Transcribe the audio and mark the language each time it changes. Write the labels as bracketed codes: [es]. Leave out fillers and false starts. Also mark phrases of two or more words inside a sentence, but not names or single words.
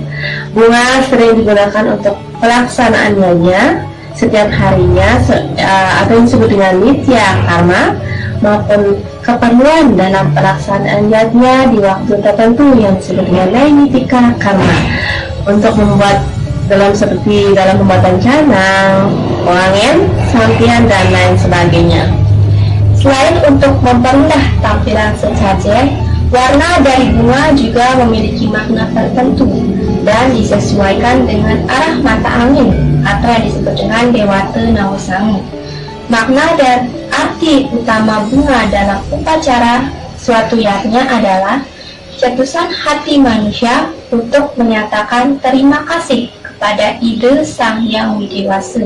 [id] Bunga sering digunakan untuk pelaksanaannya setiap harinya atau yang disebut dengan [sa] nitya karma, [id] maupun keperluan dalam pelaksanaan yajna di waktu tertentu yang disebut dengan [sa] naimitika karma, [id] untuk membuat seperti dalam pembuatan canang, wangen, sampian, dan lain sebagainya. Selain untuk mempermudah tampilan sesajen, warna dari bunga juga memiliki makna tertentu dan disesuaikan dengan arah mata angin atau yang disebut dengan Dewata Nawasangu. Makna dan arti utama bunga dalam upacara suatu yajna adalah cetusan hati manusia untuk menyatakan terima kasih kepada ide Sang Hyang Widewasa.